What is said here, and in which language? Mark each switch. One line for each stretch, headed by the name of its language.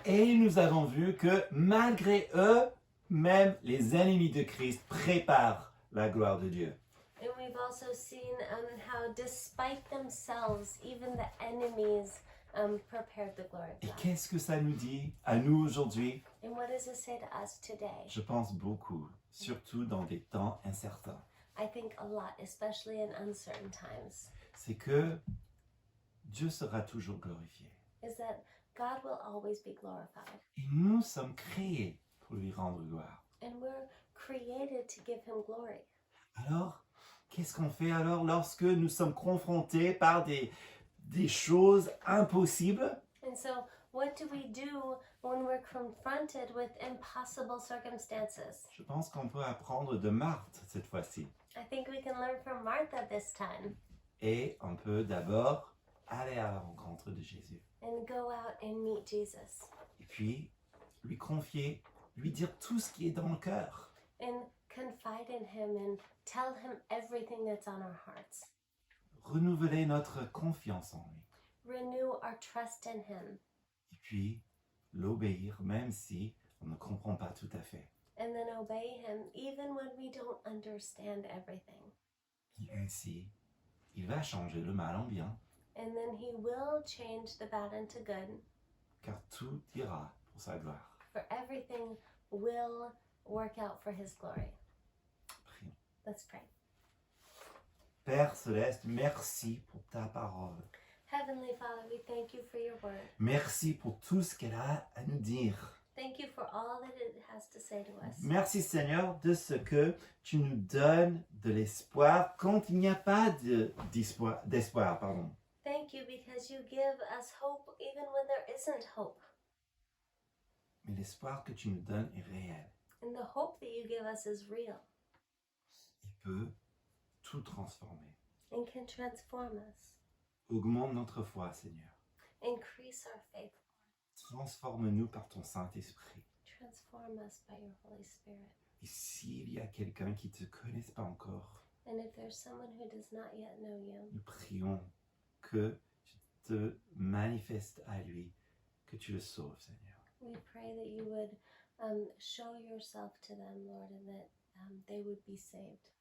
French: Et nous avons vu que malgré eux, même les ennemis de Christ préparent la gloire de Dieu.
English: And we've also seen how despite themselves, even the enemies prepared the glory
French: Et
English: of God.
French: qu'est-ce que ça nous dit à nous aujourd'hui?
English: And what does it say to us today?
French: Je pense beaucoup, surtout dans des temps incertains.
English: I think a lot, especially in uncertain times,
French: C'est que Dieu sera toujours glorifié.
English: is that God will always be glorified.
French: Et nous sommes créés pour lui rendre gloire.
English: And we're created to give him glory.
French: Alors, qu'est-ce qu'on fait alors lorsque nous sommes confrontés par des choses impossibles?
English: And so, what do we do when we're confronted with impossible circumstances?
French: Je pense qu'on peut apprendre de Marthe cette fois-ci.
English: I think we can learn from Martha this time
French: Et on peut d'abord aller à la rencontre de Jésus.
English: and go out and meet Jesus
French: Et puis, lui confier, lui dire tout ce qui est dans le cœur.
English: and confide in him and tell him everything that's on our hearts.
French: Renouveler notre confiance en lui.
English: Renew our trust in him
French: Et puis, l'obéir même si on ne comprend pas tout à fait.
English: and then obey him even when we don't understand everything.
French: Et ainsi, il va changer le mal en bien,
English: And then he will change the bad into good,
French: car tout ira pour sa gloire.
English: for everything will work out for his glory.
French: Prions.
English: Let's pray.
French: Père Céleste, merci pour ta parole.
English: Heavenly Father, we thank you for your word.
French: Merci pour tout ce qu'elle a à nous dire.
English: Thank you for all that it has to say to us.
French: Merci Seigneur de ce que tu nous donnes de l'espoir quand il n'y a pas d'espoir. Pardon.
English: Thank you because you give us hope even when there isn't hope.
French: Mais l'espoir que tu nous donnes est réel.
English: And the hope that you give us is real
French: Il peut tout transformer.
English: and can transform us.
French: Augmente notre foi, Seigneur.
English: Increase our faith.
French: Transforme-nous par ton Saint-Esprit.
English: Transform us by your Holy Spirit.
French: Et s'il y a quelqu'un qui ne te connaisse pas encore,
English: And if there's someone who does not yet know you,
French: nous prions que tu te manifestes à lui, que tu le sauves, Seigneur.
English: we pray that you would show yourself to them, Lord, and that they would be saved.